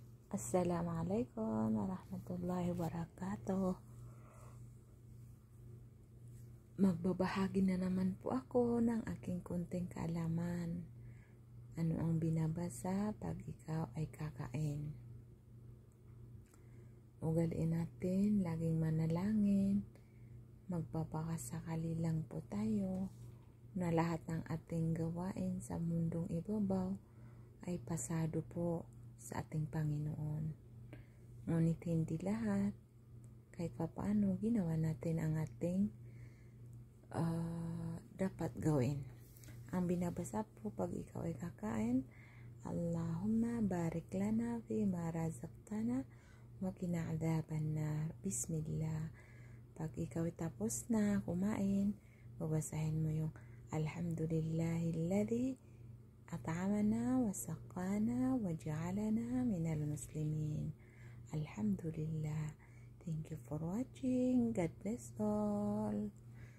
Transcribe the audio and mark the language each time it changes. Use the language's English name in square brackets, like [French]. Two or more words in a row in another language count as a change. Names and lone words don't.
[Arabic] السلام عليكم ورحمة الله وبركاته. [Filipino] Magbabahagi na naman po ako ng aking konting kaalaman. Ano ang binabasa pag ikaw ay kakain? Ugaliin natin laging manalangin. Magpapakasakali lang po tayo na lahat ng ating gawain sa mundong ibabaw ay pasado po sa ating Panginoon. Ngunit hindi lahat, kahit papaano ginawa natin ang ating dapat gawin. Ang binabasa po pag ikaw ay kakain, [Arabic] اللهم بارك لنا فيما رزقتنا وقنا عذاب النار. Bismillah. [Filipino] Pag ikaw ay tapos na kumain, babasahin mo yung [Arabic] الحمد لله الذي أطعمنا وسقانا وجعلنا من المسلمين. [Filipino] Alhamdulillah. [English] Thank you for watching. God bless all.